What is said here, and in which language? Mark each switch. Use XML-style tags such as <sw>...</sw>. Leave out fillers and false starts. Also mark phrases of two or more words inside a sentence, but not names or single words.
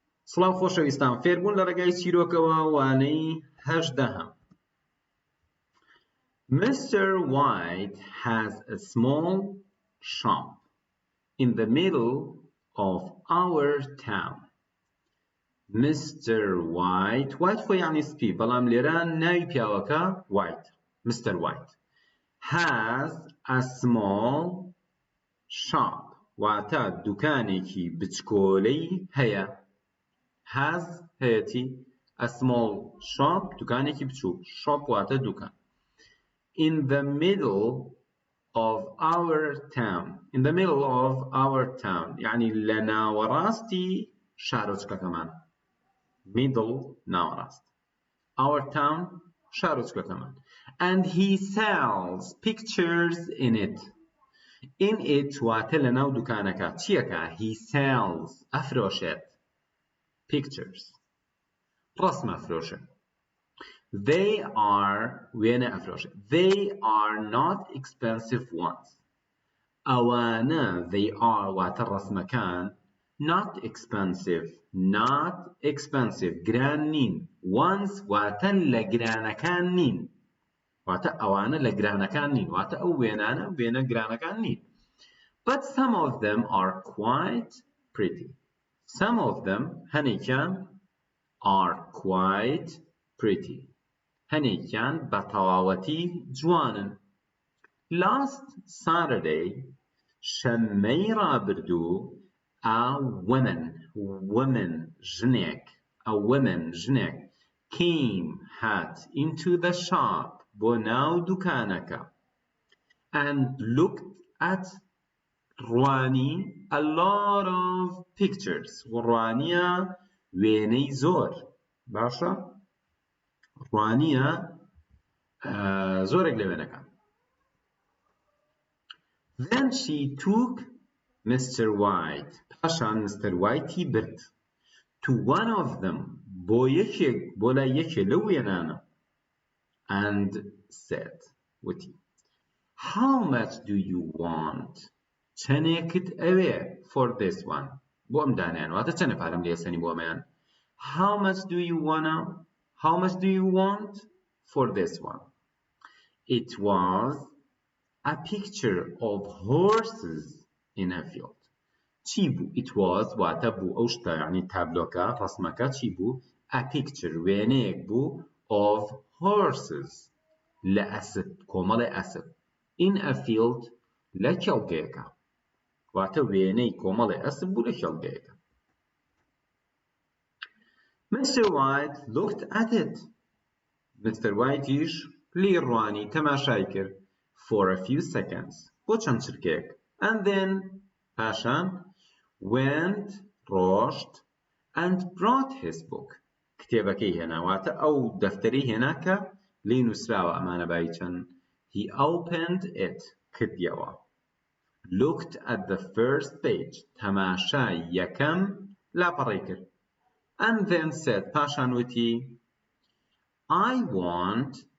<ckb>سڵاو خۆشەویستان، فێربوون لە ڕێگای چیرۆکەوە وانەی 18.</ckb> <en>Mr. White has a small shop in the middle of our town.</en> <ckb>Mr. White خۆ یعنی سپی، بەڵام لێرە ناوی پیاوەکە White. Mr.</ckb> <en>White has a small shop</en> <ckb>واتە دوکانێکی بچکۆلەی هەیە.</ckb> <en>has هەیەتی a small shop</en> <ckb>دوکانێکی بچووک. shop واتە دوکان.</ckb> <en>in the middle of our town. in the middle of our town</en> <ckb>يعني لە ناوەڕاستی شارۆچکەکەمان.</ckb> <en>middle ناوەڕاست. our town شارۆچکەکەمان. and he sells pictures in it.</en> <ckb>in it واتە لە ناو دوکانەکە چیەکە؟</ckb> <en>he sells</en> <ckb>ئەفرۆشێت pictures ڕسم ئەفرۆشێت.</ckb> <en>they are</en> <ckb>وێنە ئەفرۆشێت.</ckb> <en>they are not expensive ones.</en> <ckb>ئەوانە</ckb> <en>they are</en> <ckb>واتە ڕسمەکان</ckb> <en>not expensive</en> <ckb>گران نین. ones واتە لە گرانەکان نین. واتە ئەوانە لە گرانەکان نین. واتە ئەو وێنانە وێنە گرانەکان نین.</ckb> <en>but some of them are quite pretty. some of them هەنێکیان are quite pretty.</en> <ckb>هەنێکیان بە تەواوەتی جوانن.</ckb> <en>last Saturday</en> <ckb>شەممەی ڕابردوو</ckb> <en>a woman ژنێک came hat into the shop</en> <ckb>بۆ ناو دوکانەکە</ckb> <en>and looked at</en> <ckb>ڕوانی</ckb> <en>a lot of pictures</en> <ckb>ڕوانیە وێنەی زۆر باشە ڕوانیە زۆرێک لە وێنەکان.</ckb> <en>then she took Mr.</en> <ckb>White پاشان Mr. White برد</ckb> <en>to one of them</en> <ckb>بۆ لای یەکێ لەو وێنانە</ckb> <en>and said</en> <ckb>وتی</ckb> <en>how much do you want</en> <ckb>چەندێکت ئەوێ</ckb> <en>for this one</en> <ckb>بۆ ئەم دانیان واتە چەندە پارەم لێسەنی بۆ ئەمەیان.</ckb> <en>how much do you want for this one. it was a picture of horses in a field.</en> <ckb>چی بوو؟</ckb> <en>it was</en> <ckb>واتە بوو ئەو شتە یعنی تابلۆکە ڕسمەکە چی بوو؟</ckb> <en>a picture</en> <ckb>وێنەیەک بوو</ckb> <en>of horses</en> <ckb>لە ئەسپ کۆمەڵی ئەسپ</ckb> <en>in a field</en> <ckb>لە کێڵگەیەکە واتە وێنەی کۆمەڵی ئەسپ بوو لە کێڵگەیەکە.</ckb> <en>Mr. White looked at it. Mr.</en> <ckb>Whiteیش لی ڕوانی تەماشای کرد</ckb> <en>for a few seconds</en> <ckb>بۆ چەند چرکێک</ckb> <en>and then</en> <ckb>پاشان went ڕۆشت</ckb> <en>and brought his book</en> <ckb>کتێبەکەی هێنا واتە ئەو دەفتەرەی هێنا کە لی نووسراوە ئەمانە بای چەند.</ckb> <en>he opened it کردیەوە. looked at the first page</en> <ckb>تەماشای یەکەم لاپەڕی کرد</ckb> <en>and then said</en> <ckb>پاشان وتی</ckb> <en>I want</en>